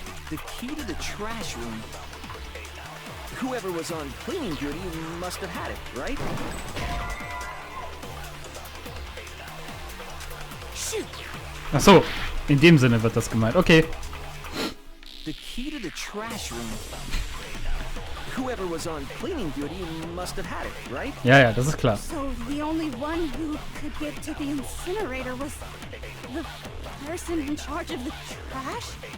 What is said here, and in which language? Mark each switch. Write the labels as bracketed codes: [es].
[en] The key to the trash room. Whoever was on cleaning duty must have had it, right? Shoot! [de] Ach so, in dem Sinne wird das gemeint. [en] Okay. The key to the trash room. Whoever was on cleaning duty must have had it, right? [de] Ja, das ist klar. [en] So the only one who could get to the incinerator was the person in charge of the trash?